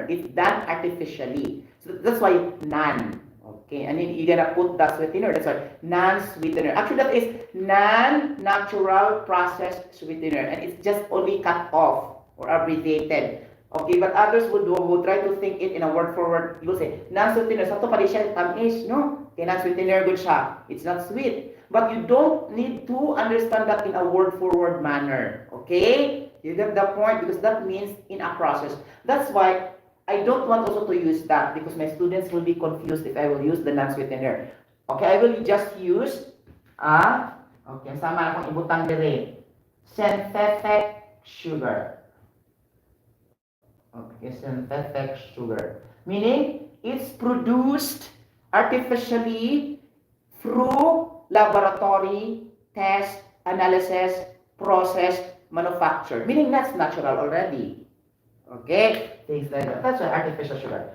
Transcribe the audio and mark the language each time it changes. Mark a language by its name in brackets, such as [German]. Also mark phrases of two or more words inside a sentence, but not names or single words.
[English] It's done artificially. So that's why non. Okay, and then you're gonna put that sweetener. That's why non-sweetener. Actually, that is non-natural processed sweetener, and it's just only cut off or abbreviated. Okay, but others would try to think it in a word for word. You will say non-sweetener. [Cebuano] Sa to pa di siya tamis, no? [English] Okay, non-sweetener good siya. It's not sweet. But you don't need to understand that in a word-for-word manner. Okay? You get the point? Because that means in a process. That's why I don't want also to use that because my students will be confused if I will use the non-sweetener. Okay, I will just use, [Cebuano] okay, sama akong ibutang dire. [English] Synthetic sugar. Okay, synthetic sugar. Meaning, it's produced artificially through laboratory, test, analysis, process, manufacture. Meaning that's natural already. Okay? Things like that. That's an artificial sugar.